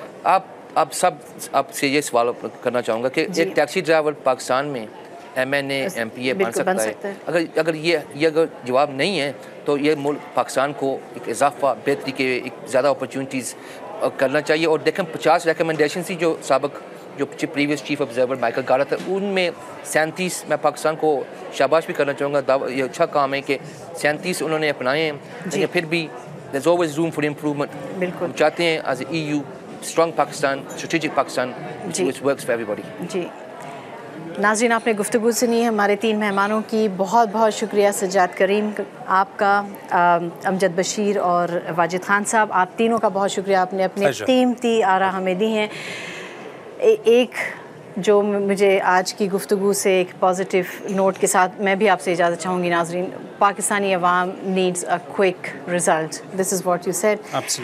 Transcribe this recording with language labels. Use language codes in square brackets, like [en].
[ur] آپ آپ سے یہ سوال کرنا چاہوں گا کہ ایک ٹیکسی ڈرائیور پاکستان میں MNA MPA بن سکتا ہے؟ اگر یہ اگر جواب نہیں ہے تو یہ ملک پاکستان کو ایک اضافہ, بہتری کے ایک زیادہ اپرچونیٹیز کرنا چاہیے. اور دیکھیں 50 ریکمنڈیشن تھی جو سابق جو پریویس چیف آبزرور مائیکل گارا تھا, ان میں 37 میں پاکستان کو شاباش بھی کرنا چاہوں گا. یہ اچھا کام ہے کہ 37 انہوں نے اپنائے ہیں, لیکن پھر بھی [en] there's always room for improvement. [ur] ہم چاہتے ہیں [en] as a EU strong Pakistan, strategic Pakistan, which works for everybody. [ur] جی ناظرین, آپ نے گفتگو سنی ہے ہمارے 3 مہمانوں کی. بہت بہت شکریہ سجاد, کریم آپ کا, امجد, بشیر اور واجد خان صاحب, آپ تینوں کا بہت شکریہ. آپ نے اپنے قیمتی آراء ہمیں دی ہیں. ایک جو مجھے آج کی گفتگو سے ایک پازیٹیو نوٹ کے ساتھ میں بھی آپ سے اجازت چاہوں گی ناظرین, پاکستانی عوام [en] Needs a quick result. This is what you said.